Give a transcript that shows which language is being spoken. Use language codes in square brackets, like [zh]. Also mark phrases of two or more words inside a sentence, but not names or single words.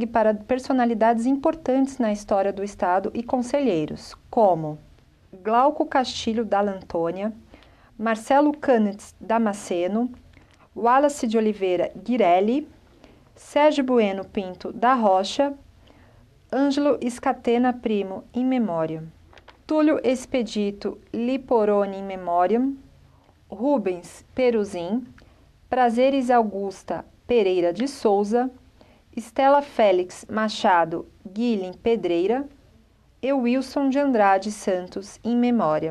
[pt] para personalidades importantes na história do Estado e conselheiros, como Glauco Castilho Dall'Antônia, Marcelo Cândido Damasceno, Wallace de Oliveira Guirelli, Sérgio Bueno Pinto da Rocha, Ângelo Scatena Primo [la] in memoriam, [pt] Túlio Expedito Liporoni [la] in memoriam, [pt] Rubens Peruzin, Prazeres Augusta Pereira de Souza, Estela Félix Machado Guilhem Pedreira e Wilson de Andrade Santos [la] in memoriam.